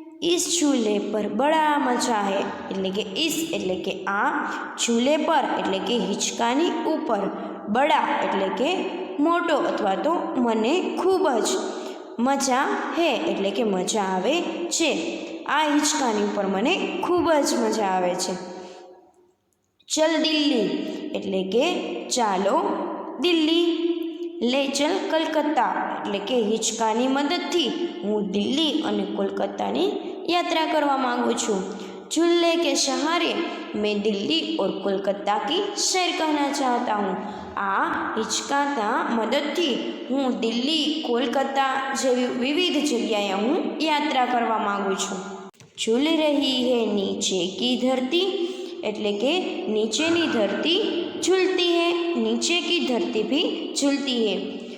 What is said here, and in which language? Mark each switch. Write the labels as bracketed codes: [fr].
[hi] इस झूले पर बड़ा मजा है [gu] એટલે કે इस એટલે કે આ, [hi] झूले पर [gu] એટલે કે હિંચકાની ઉપર, બડા એટલે કે મોટો અથવા તો મને ખૂબ જ, મજા હે એટલે કે મજા આવે છે, આ હિંચકાની ઉપર મને ખૂબ જ મજા આવે છે. ચલ દિલ્હી એટલે કે ચાલો દિલ્હી. લે ચલ કલકત્તા એટલે કે હિંચકાની મદદથી હું દિલ્હી અને કોલકાતાની યાત્રા કરવા માગું છું. [hi] झूले के सहारे मैं दिल्ली और कोलकाता की सैर करना चाहता हूँ. [gu] આ હિંચકાના મદદથી હું દિલ્હી, કોલકાતા જેવી વિવિધ જગ્યાએ હું યાત્રા કરવા માગું છું. [hi] ઝૂલ રહી હૈ નીચે કી ધરતી [gu] એટલે કે નીચેની ધરતી [hi] ઝૂલતી હૈ, નીચે કી ધરતી ભી ઝૂલતી હૈ.